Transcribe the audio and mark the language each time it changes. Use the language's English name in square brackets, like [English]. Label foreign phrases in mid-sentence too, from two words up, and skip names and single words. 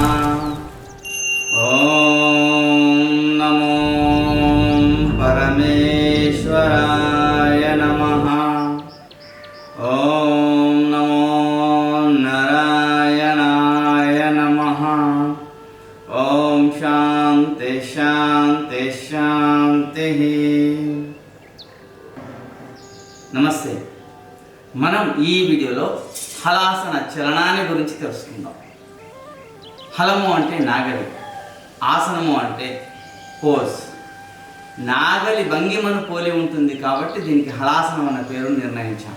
[Sanskrit] नमो परमेश्वराय नमः। नमो नारायणाय नमः। शांति शांति शांति। [Telugu] నమస్తే. మనం ఈ వీడియోలో హలాసన చలనాన్ని గురించి తెలుసుకుందాం. హలము అంటే నాగలి, ఆసనము అంటే పోజ్. నాగలి భంగిమను పోలి ఉంటుంది కాబట్టి దీనికి హలాసనం అన్న పేరు నిర్ణయించాం.